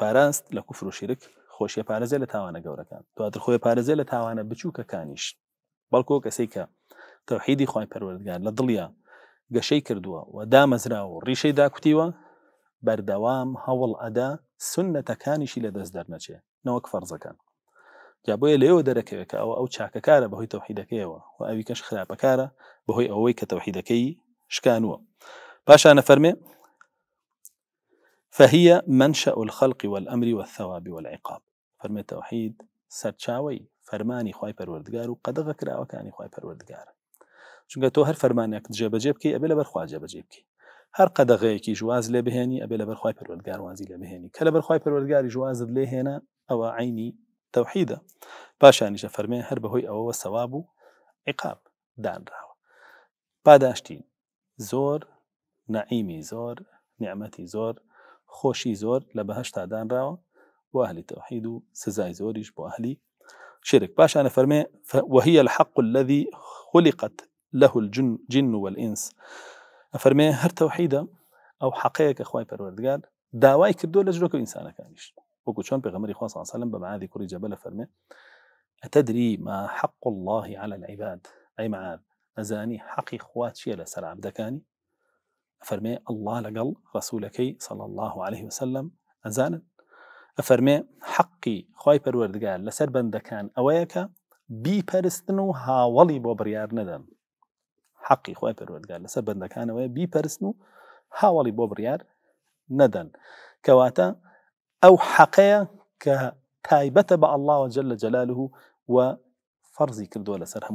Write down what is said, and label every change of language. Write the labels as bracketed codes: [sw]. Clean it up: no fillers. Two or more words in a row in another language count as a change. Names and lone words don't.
[ckb] پاراست لە کوفر و شیرک خۆشیە پارێزێ لە تاوانە گەورەکان دواتر خۆی پارێزێ لە تاوانە بچووکەکانیش بەڵکو کەسەی کە تەوحیدی خوای پەروەردگار لە دڵیا گەشەی کردووە و دامەزراوە و ڕیشەی داکوتیوە بەردەوام هەوڵ ئەدا سنەتەکانیشی لە دەست دەرنەچێ نەوەک فەرزەکان جا بۆیە لێوە دەرەکەوێت کە ئەو چاکەکارە بەهۆی تەوحیدەکەیەوە و ئەوی کەش خراپەکارە بەهۆی ئەوەی کە تەوحیدەکەی شکانووە پاشانە فەرمێ [ar] فهي منشأ الخلق والأمر والثواب والعقاب [ckb] فەرمێ تەوحید سەرچاوەی فەرمانی خوای پەروەردگار و قەدەغە کراوەکانی خوای پەروەردگارە چونکە تۆ هەر فەرمانێک جێبەجێ بکەی ئەبێ لەبەر خوا جێبەجێ بکەی هەر قەدەغەیەکی ژواز لێ بهێنی ئەبێ لەبەر خوای پەروەردگار وازی لێ بهێنی کە لەبەر خوای پەروەردگاری ژوازت لێ هێنا ئەوە عینی تەوحیدە پاشانیشە فەرمێ هەر بەهۆی ئەوەوە سەواب و عقاب دانراوە پاداشتی زۆر نەعیمی زۆر نیعمەتی زۆر خۆشی زۆر لە بەهەشتا دانراوە بۆ ئەهلی تەوحید و سزای زۆریش بۆ ئەهلی شرك باشانە فەرمێ [ar] وهي الحق الذي خلقت له الجن والإنس [ckb] فەرمێ هەر تەوحیدە ئەو حەقەیە کە خوای پەروەردگار داوای کردو لە جلۆکە ئینسانەکانیش وەکو چۆن پێغەمبەری خوا [ar] صلی الله علیه و سلم [ckb] بە معاذی کوڕی جەبەل فەرمێ [ar] ئەتەدری ما حق الله على العباد [ckb] ئەی معاذ ئەزانی حەقی خوا چییە لەسەر عەبدەکانی ئەفەرمێ الله لەگەڵ ڕەسوولەکەی [ar] صلی الله عليه وسلم [ckb] ئەزانن ئەفەرمێ حەقی خوای پەروەردگار لەسەر بەندەکان ئەوەیە کە بیپەرستن و هاوڵی بۆ بڕیار نەدەن حەقی خوای پەروەردگار لەسەر بەندەکانەوەی بیپەرستن و هاوڵی بۆ بڕیار نەدەن کەواتە ئەو حەقەیە کە تایبەتە بە [ar] الله جل جلاله [ckb] و فەرزی کردووە لەسەر هەموو